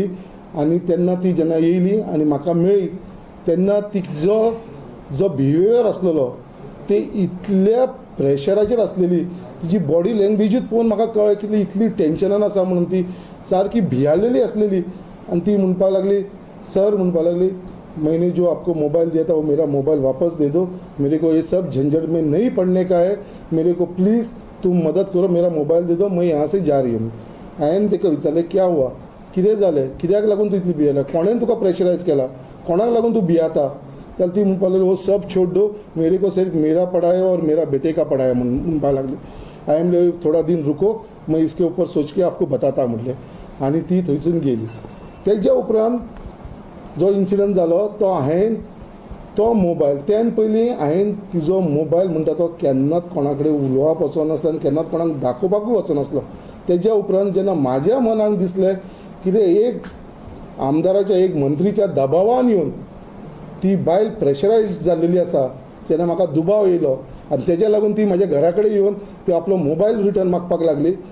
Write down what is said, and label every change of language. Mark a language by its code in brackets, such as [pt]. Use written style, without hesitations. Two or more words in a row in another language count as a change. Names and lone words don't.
[kok] आनी तेन्ना ती जेन्ना येयली आनी म्हाका मेळ्ळी तेन्ना तिजो जो बिहेवियर आसलेलो ते इतल्या प्रेशराचेर आसलेली, तिची [en] body language [kok] पळोवन म्हाका कळ्ळें की इतली टेन्शनान आसा म्हणून. ती सारकी भियालेली आसलेली आनी ती म्हणपाक लागली, सर म्हणपाक लागली [hi] मैंने जो आपको मोबाइल दिया था वो मेरा मोबाइल वापस दे दो, मेरे को ये सब झंझट में नहीं पड़ने का है, मेरे को प्लीज़ तुम मदद करो, मेरा मोबाइल दे दो, मैं यहाँ से जा रही हूँ. [kok] हांवें ताका विचारलें [hi] क्या हुआ, [kok] कितें जालें, कित्याक लागून तूं इतली भियेला, कोणें तुका प्रेशरायज केला, कोणाक लागून तूं भियाता. जाल्यार ती म्हणपाक लागली [hi] वो सब छोड़ दो, मेरे को सिर्फ मेरा पड़ा है और मेरा बेटे का पड़ा है [kok] म्हणपाक लागली. [hi] हांवें थोड़ा दिन रुको, मैं इसके ऊपर सोच के आपको बताता म्हटलें. [kok] आनी ती थंयसून गेली. तेज्या उपरांत जो इन्सिडंट जालो तो हांवें तो मोबायल त्यान पयलीं हांवें तिजो मोबायल म्हणटा तो केन्नाच कोणा कडेन उलोवप वचनासलो आनी केन्नाच कोणाक दाखोवपाकूय वचनासलो. तेज्या उपरांत जेन्ना म्हाज्या मनाक दिसलें कितें एक आमदाराच्या एक मंत्रीच्या दबावान येवन ती बायल प्रेशरायज जाल्लेली आसा, तेन्ना म्हाका दुबाव येयलो आनी तेज्या लागून ती म्हाज्या घरा कडेन येवन ती आपलो मोबायल रिटर्न मागपाक लागली.